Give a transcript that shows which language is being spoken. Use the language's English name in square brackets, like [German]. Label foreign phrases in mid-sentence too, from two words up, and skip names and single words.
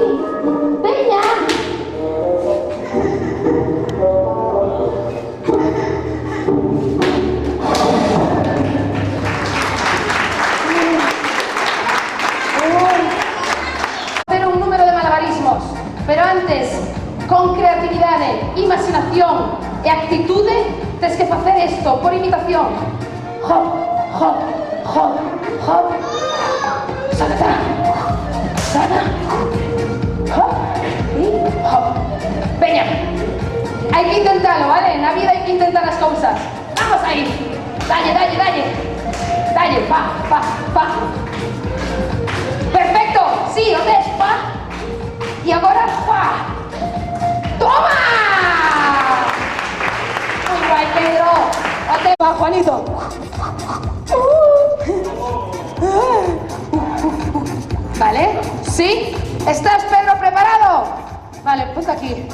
[Spanish] Venga. Hacer un número de malabarismos, [Galician] pero antes, con creatividade, imaginación e actitude, tens que facer isto por imitación. Hop, hop, hop, hop. [Spanish] Salta, salta, hop y hop. [Galician] Veña, hai que intentarlo, ¿vale? Na vida hai que intentar as cousas. Vamos aí. Dalle, dalle, dalle. Dalle, pa, pa, pa. Perfecto, sí, o tes, pa. Y agora, pa. [Spanish] ¡Toma! Muy guay, Pedro. Ote, va, Juanito. ¿Vale? ¿Sí? ¿Estás, Pedro, preparado? Vale, ponte aquí.